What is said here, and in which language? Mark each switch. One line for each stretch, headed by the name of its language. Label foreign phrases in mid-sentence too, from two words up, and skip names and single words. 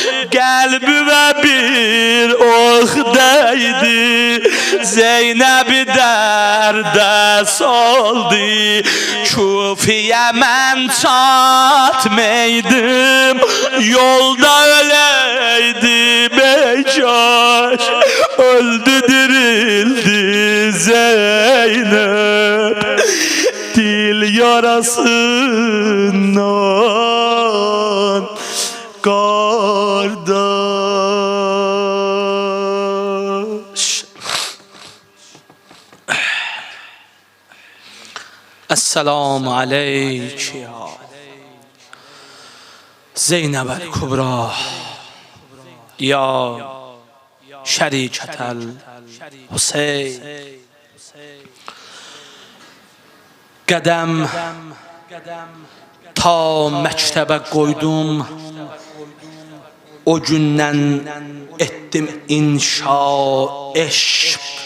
Azerbaijani: Qəlbimə bir ox değdi, Zeynəbi dərdə saldı. Kufiyə mən çatmaydım, yolda öleydim ey kaş.
Turkish: Öldü dirildi Zeynep, dil yarasından kardeş.
Arabic: السلام عليك يا زينب الكبرى يا شريكة الحسين.
Azerbaijani: Qədəm ta məktəbə qoydum, o gündən etdim inşa eşq.